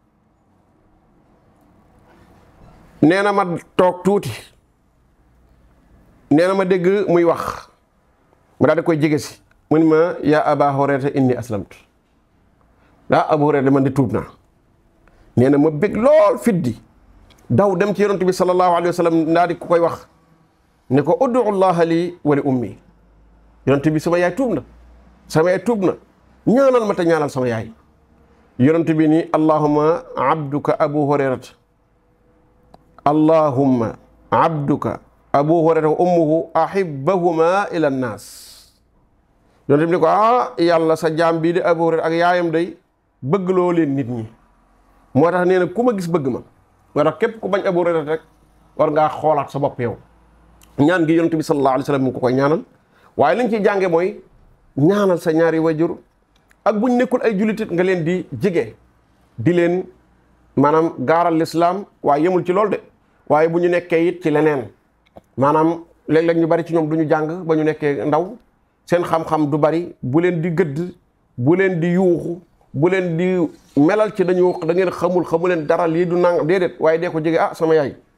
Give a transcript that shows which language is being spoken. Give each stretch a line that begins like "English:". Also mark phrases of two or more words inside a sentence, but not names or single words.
Wolof: nee na ma toog tuuti, nee na ma dégg muy wax mu daal di koy jege si mu ni ma
Arabic: يا أبا هريرة إني أسلمت
Wolof: Abu Hurayra man di tuub naa. nee na ma bég lool fiddi daw dem ci yonent bi
Arabic: صلى الله عليه وسلم
Wolof: ndaa di ku koy wax ne ko
Arabic: ادع الله لي ولأمي
Wolof: yonent bi sama yaay tuub na ñaanal ma te ñaanal sama yaay. yonent bi ni
Arabic: اللهم عبدك أبو هريرة اللهم عبدك أبو هريرة وأمه حببهما إلى الناس.
Wolof: yonent bi ni ko yàlla sa jaam bii di abu hurayra ak yaayam day bëgg loo leen nit ñi. moo tax nee na ku ma gis bëgg ma moo tax képp ku bañ abu hurayra rek war ngaa xoolaat sa bopp yow. ñaan gi yonent bi
Arabic: صلى الله عليه وسلم
Wolof: mu ngi ko koy ñaanal waaye liñ ciy jànge mooy ñaanal sa ñaari wajur ak buñ nekkul ay jullitit nga leen di jege di leen maanaam gaaral lislaam waaye yemul ci loolu de waaye bu ñu nekkee it ci leneen maanaam léeg-léeg ñu bari ci ñoom du ñu jàng ba ñu nekkee ndaw seen xam-xam du bari bu leen di gëdd bu leen di yuuxu bu leen di melal ci da ngeen xamu leen dara lii du nangam déedéet waaye dee ko jege sama yaay